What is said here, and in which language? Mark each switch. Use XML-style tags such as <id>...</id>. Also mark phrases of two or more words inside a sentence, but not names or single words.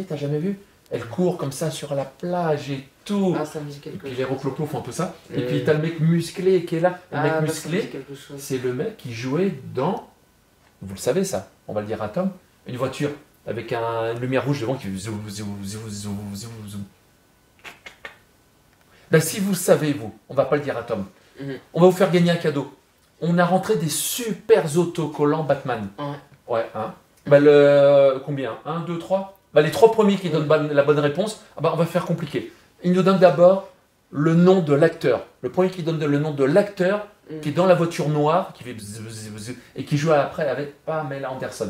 <fr>T'as jamais vu? Elle court comme ça sur la plage et tout. Ah, ça me dit Et quelque puis chose. les Roclopos font un peu ça. Et puis t'as le mec musclé qui est là. Le mec Ça me dit musclé, quelque chose. c'est le mec qui jouait dans, vous le savez ça, on va le dire à Tom, une voiture avec une lumière rouge devant qui fait zou, zou, zou, zou, zou, zou. Ben, si vous le savez, vous, on va pas le dire à Tom, on va vous faire gagner un cadeau. On a rentré des super autocollants Batman. Ouais. Ouais, hein. Ben, combien? 1, 2, 3? Ben, les 3 premiers qui donnent la bonne réponse, ah ben, on va faire compliqué. Il nous donne d'abord le nom de l'acteur. Le premier qui donne le nom de l'acteur qui est dans la voiture noire, qui fait bzz, bzz, bzz, et qui joue après avec Pamela Anderson.</fr>